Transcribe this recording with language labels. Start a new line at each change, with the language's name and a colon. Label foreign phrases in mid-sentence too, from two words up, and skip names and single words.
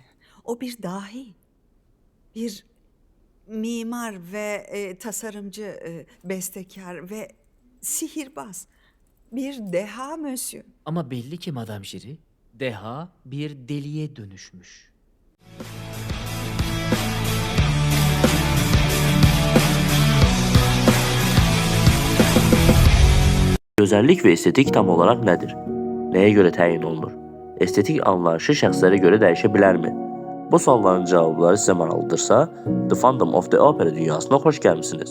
Turkish: O bir dahi, bir mimar ve tasarımcı, bestekar ve sihirbaz. Bir deha Monsieur. Ama belli ki Madame Jiri, deha bir deliye dönüşmüş.
Azerbaijani: Gözəllik və estetik tam olaraq nədir? Nəyə görə təyin olunur? Estetik anlayışı şəxslərə görə dəyişə bilərmi? Bu sualların cavabları sizə maraqlıdırsa, The Phantom of the Opera dünyasına xoş gəlmisiniz.